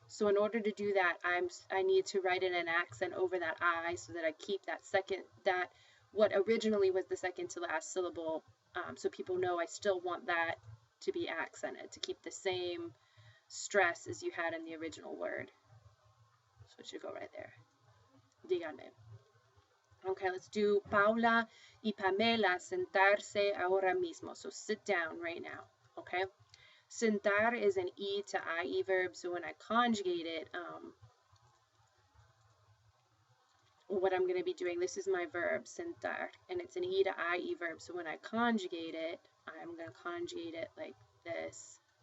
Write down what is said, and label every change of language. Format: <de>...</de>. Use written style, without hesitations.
<en>So in order to do that, I need to write in an accent over that I so that I keep that second, that what originally was the second to last syllable, so people know I still want that to be accented, to keep the same stress as you had in the original word. So it should go right there.</en> <es>Digan me.</es> <en>Okay, let's do</en> <es>Paula y Pamela sentarse ahora mismo.</es> <en>So sit down right now, okay? Sentar is an E to IE verb, so when I conjugate it, what I'm going to be doing, this is my verb, sentar, and it's an E to IE verb, so when I conjugate it, I'm going to conjugate it like this.</en>